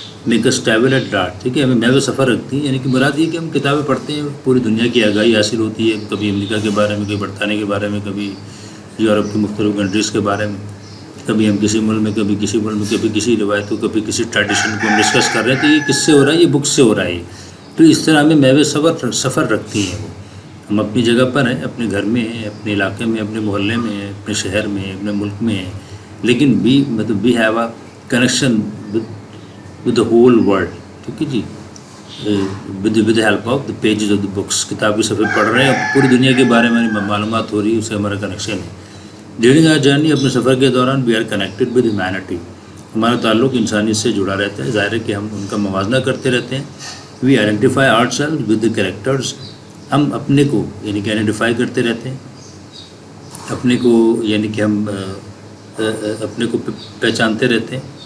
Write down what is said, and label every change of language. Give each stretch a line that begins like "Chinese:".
English: make us travel at large,
Urdu: ٹھیک ہے، ہمیں محو سفر رکھتی ہیں. یعنی کہ مراد یہ کہ ہم کتابیں پڑھتے ہیں، پوری دنیا کی آگاہی حاصل ہوتی ہے، کبھی امریکہ کے بارے میں، کبھی برطانیہ کے بارے میں، کبھی یورپ کی مختلف کنٹریز کے بارے میں، کبھی ہم کسی ملک میں، کبھی کسی ملک میں، کبھی کسی روایتوں، کبھی کسی ٹریڈیشن کو ہم ڈسکس کر رہے ہیں. تو یہ کس سے ہو رہا ہے؟ یہ بکس سے ہو رہا ہے. تو اس طرح ہمیں محو سفر رکھتی ہیں. وہ ہم اپنی جگہ پر ہیں، اپنے گھر میں ہیں، اپنے علاقے میں، اپنے محلے میں ہیں، اپنے شہر میں ہیں، اپنے ملک میں ہیں، لیکن
English: We have a connection with the whole world.
Urdu: ٹھیک ہے جی،
English: With help of the pages of the books.
Urdu: کتاب کے صفحے پڑھ رہے ہیں، پوری دنیا کے بارے میں معلومات ہو رہی ہے، اس سے ہمارا کنیکشن ہے.
English: during our journey,
Urdu: اپنے سفر کے دوران
English: We are connected with humanity.
Urdu: ہمارا تعلق انسانیت سے جڑا رہتا ہے. ظاہر ہے کہ ہم ان کا موازنہ کرتے رہتے ہیں.
English: We identify our self with the characters.
Urdu: ہم اپنے کو یعنی کہ آئیڈینٹیفائی کرتے رہتے ہیں، اپنے کو یعنی کہ ہم اپنے کو پہچانتے رہتے ہیں.